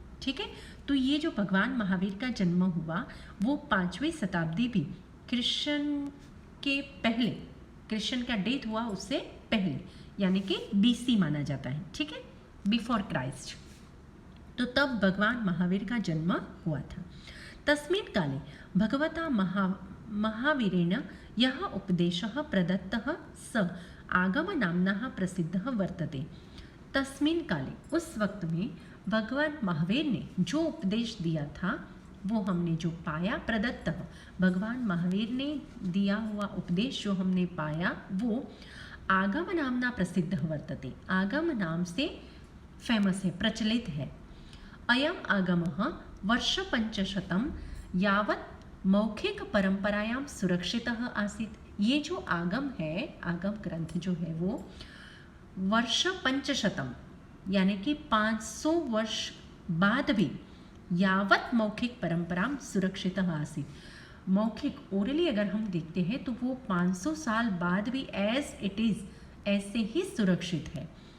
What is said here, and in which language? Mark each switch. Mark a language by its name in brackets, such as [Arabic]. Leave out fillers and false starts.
[Hindi] ठीक है, तो ये जो भगवान महावीर का जन्म हुआ वो 5वीं शताब्दी भी क्रिश्चियन के पहले, क्रिश्चियन का डेथ हुआ उससे पहले, यानी कि BC माना जाता है। ठीक है, [English] before Christ, [Hindi] तो तब भगवान महावीर का जन्म हुआ था। [Sanskrit] तस्मिन् काले भगवता महावीरेण यः उपदेशः प्रदत्तः स आगम नाम्नः प्रसिद्धः वर्तते। तस्मिन् काले, [Hindi] उस वक्त में भगवान महावीर ने जो उपदेश दिया था वो हमने जो पाया, प्रदत्त, भगवान महावीर ने दिया हुआ उपदेश जो हमने पाया वो [Sanskrit] आगम नामना प्रसिद्ध वर्तते, [Hindi] आगम नाम से फेमस है, प्रचलित है। [Sanskrit] अयम आगमः वर्ष 500 यावत् मौखिक परंपरायां सुरक्षितः आसीत्। [Hindi] ये जो आगम है, आगम ग्रंथ जो है वो वर्ष 500 यानी कि 500 वर्ष बाद भी [Sanskrit] यावत मौखिक परंपरा सुरक्षित आसीत, [Hindi] मौखिक ओरली अगर हम देखते हैं तो वो 500 साल बाद भी [English] as it is [Hindi] ऐसे ही सुरक्षित है।